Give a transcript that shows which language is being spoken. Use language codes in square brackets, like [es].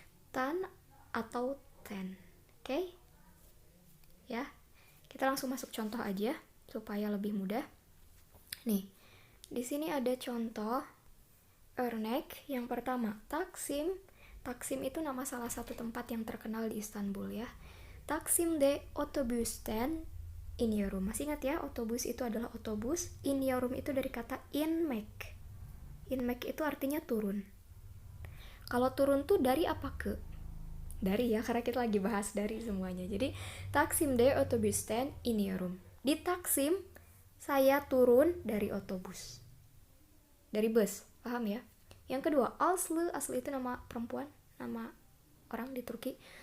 [id] Tan atau ten. Oke? Ya. Kita langsung masuk contoh aja supaya lebih mudah. Nih, di sini ada contoh örnek yang pertama, Taksim. Taksim itu nama salah satu tempat yang terkenal di Istanbul ya. [tr] Taksim'de otobüsten iniyorum. [id] Masih ingat ya, otobus itu adalah otobus. Iniyorum itu dari kata inmek. Inmek itu artinya turun. Kalau turun tuh dari apa ke? Dari ya, karena kita lagi bahas dari semuanya. Jadi [tr] Taksim'de otobüsten iniyorum. [id] Di Taksim saya turun dari otobus, dari bus, paham ya? Yang kedua, Aslı itu nama perempuan, nama orang di Turki.